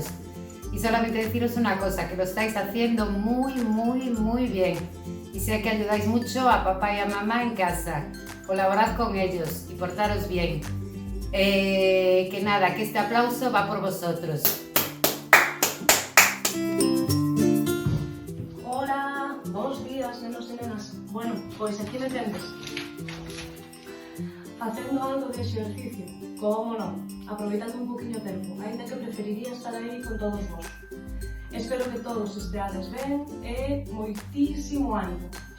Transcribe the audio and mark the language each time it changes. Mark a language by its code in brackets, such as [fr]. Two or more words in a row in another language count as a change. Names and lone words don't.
[es] Y solamente deciros una cosa, que lo estáis haciendo muy bien. Y sé que ayudáis mucho a papá y a mamá en casa. Colaborad con ellos y portaros bien. Que nada, que este aplauso va por vosotros. Hola, [gl] bons días, nenos e nenas. Bueno, pois aquí me tendes. Facendo algo de exercicio, como non, aproveitando un poquinho tempo, ainda que preferiría estar aí con todos vos. Espero que todos esteades ben e moitísimo ánimo.